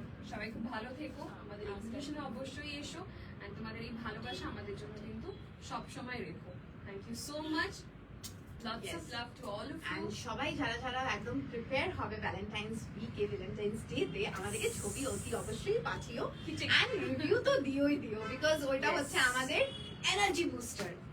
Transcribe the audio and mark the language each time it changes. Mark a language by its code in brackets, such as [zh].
[bn] সবাই খুব ভালো থেকো, আমাদের এক্সিবিশনে অবশ্যই এসো, এন্ড তোমাদের এই ভালোবাসা আমাদের জন্য কিন্তু সব সময় রেখো। [en] Thank you so much, lots of love to all of you. [bn] And সবাই যারা যারা একদম প্রিপেয়ার হবে ভ্যালেন্টাইন্স উইকে, ভ্যালেন্টাইন্স ডে তে আমাদেরকে ছবি অতি অবশ্যই পাঠিও, এন্ড রিভিউ তো দিও, বিকজ ওইটা হচ্ছে আমাদের এনার্জি বুস্টার।